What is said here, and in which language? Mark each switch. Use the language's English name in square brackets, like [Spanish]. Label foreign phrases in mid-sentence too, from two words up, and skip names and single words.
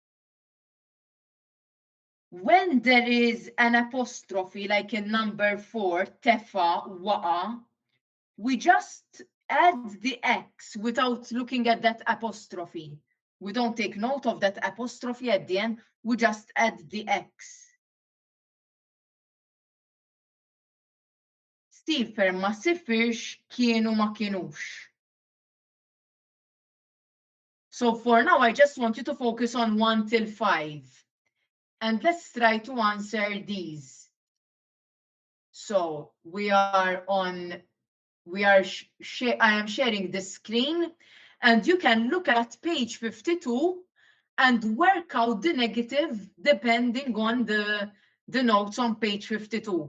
[English] When there is an apostrophe, like in number 4, tefa, wa'a, we just add the X without looking at that apostrophe. We don't take note of that apostrophe at the end, we just add the X. [Maltese] Stifer ma sifirx, kienu ma kienux. [English] So for now, I just want you to focus on 1 till 5. And let's try to answer these. So I am sharing the screen, and you can look at page 52 and work out the negative depending on the notes on page 52.